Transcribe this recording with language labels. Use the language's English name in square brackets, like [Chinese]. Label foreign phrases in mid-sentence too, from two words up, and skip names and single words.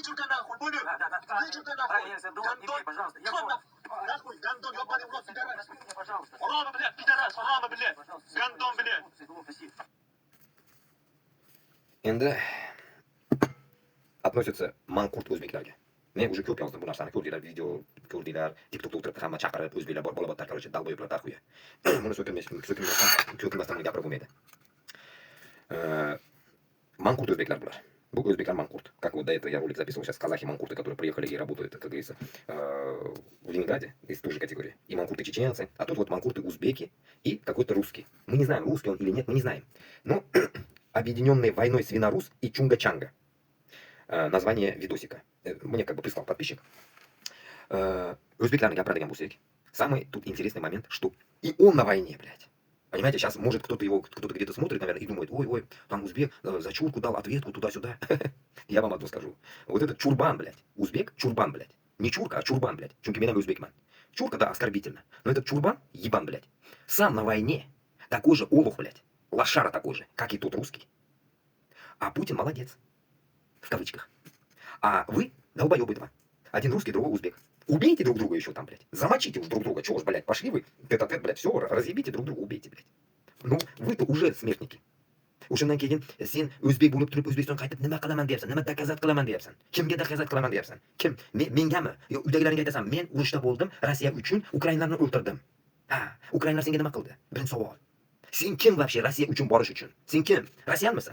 [Russian] Ты чурка, нахуй, понял? Да. Ты чурка, нахуй. Я Сайдулов, не бей, пожалуйста. Я Гандон, понял. нахуй, гандон, ёбаный в рот, пидорас. Прости меня, пожалуйста. Рама, блядь, пидорас, рама, блядь. Гандон, блядь. Сайдулов, прости. [Uzbek] Endi относится Манкурт o'zbeklarga. Men уже ko'p yozdim bu narsani, ko'rdinglar, video ko'rdinglar, TikTokda o'tirib hamma chaqirib, o'zbeklar bor, bolabotlar, короче, dalboyiblar taxuya. Buni so'kinmasdan gapirib bo'lmaydi. Манкурт o'zbeklar bular. Bu o'zbeklar Манкурт. [Russian] Как вот до этого я ролик записывал, сейчас казахи Манкурты, которые приехали и работают, как говорится, в Ленинграде, из той же категории. И Манкурты чеченцы, а тут вот Манкурты узбеки и какой-то русский. Мы не знаем, русский он или нет, мы не знаем. Но объединенные войной Свинорус и Чунга-Чанга. Название видосика. Мне как бы прислал подписчик. [Uzbek] Өзбекlarni gapiradigan bo'lsak, [Russian] самый тут интересный момент, что и он на войне, блядь. Понимаете, сейчас может кто-то где-то смотрит, наверное, и думает, ой, там узбек за чурку дал ответку туда-сюда. Я вам одно скажу. Вот этот чурбан, блядь, узбек, чурбан, блядь. Не чурка, а чурбан, блядь. [Uzbek] Чунки меня узбекман. [Russian] Чурка, да, оскорбительно. Но этот чурбан, ебан, блядь, сам на войне. Такой же олух, блядь. Лошара такой же, как и тот русский. А Путин молодец. В кавычках. А вы долбоебы два. Один русский, другой узбек. Убейте друг друга еще там, блядь. Замочите уж друг друга. Чего ж, блядь, пошли вы, тет-а-тет, блядь, все, разъебите друг друга, убейте, блядь. Ну, вы-то уже смертники. [Uzbek] O'shandan keyin sen o'zbek bo'lib turib O'zbekistonga qaytib nima qilaman deyapsan, nima dakazat qilaman deyapsan. Kimga dakazat qilaman deyapsan? Kim? Mengami? Yo, uydagilaringga aytasan, men urushda bo'ldim, Rossiya uchun ukrainlarni o'ldirdim. Ha, ukrainlar senga nima qildi? Birinchi savol. Sen kim вообще Rossiya uchun borish uchun? Sen kim? Rossiyanmisan?